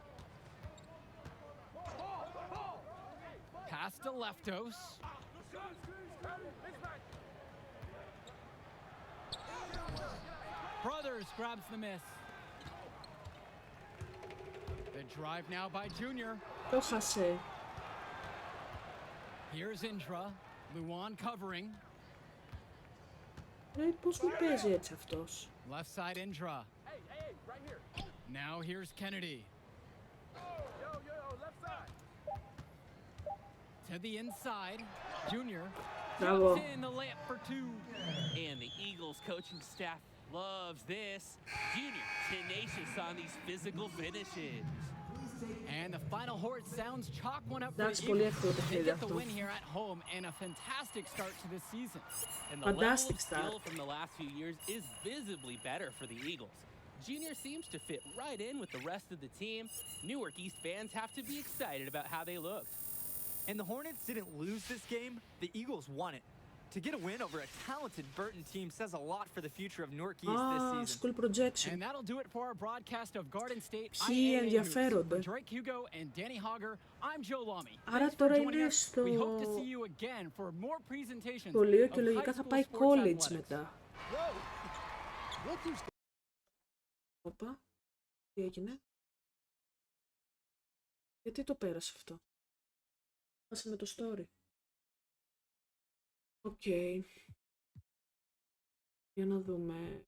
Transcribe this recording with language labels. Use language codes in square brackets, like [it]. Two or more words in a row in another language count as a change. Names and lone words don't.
[en] Pass to Leftos. Brothers grabs the miss. The drive now by Junior. [el] Το χάσε. [en] Here's Indra. Luan covering. [el] Ρε, πώς μου παίζει έτσι αυτός. [en] Left side Indra. Now here's Kennedy. To the inside. Junior. [el] Μπράβο. [en] Puts in the layup for 2. And the Eagles coaching staff loves this. Junior tenacious on these physical finishes. And the final horse sounds chalk one up for [el] Εντάξει, [en] the [el] πολύ [en] Eagles. [el] εύκολο [en] They [el] παιχνίδι [en] get the [el] αυτό. [en] win here at home and a fantastic start to this season. And the level Fantastic of skill start. from the last few years is visibly better for the Eagles. Junior seems to fit right in with the rest of the team. Newark East fans have to be excited about how they looked. And the Hornets didn't lose this game, the Eagles won it. To get a win over a talented Burton team says a lot for the future of Newark East this Α, season. school projection. And that'll do it for our broadcast of Garden State [el] Ποιοι [en] IAA Hoops. [el] ενδιαφέρονται. [en] For Drake Hugo and Danny Hogger, I'm Joe Lamy. [el] Άρα [en] Thanks for [el] τώρα [en] joining [el] είναι [en] us. [el] στο [en] We hope to see you again for more presentations [el] σχολείο [en] of [el] και [en] high [el] λογικά θα [en] school [el] πάει [en] sports [el] college [en] athletics. [el] μετά. Όπα, τι έγινε. Γιατί το πέρασε αυτό. Πάσε με το story. Οκ. Για να δούμε.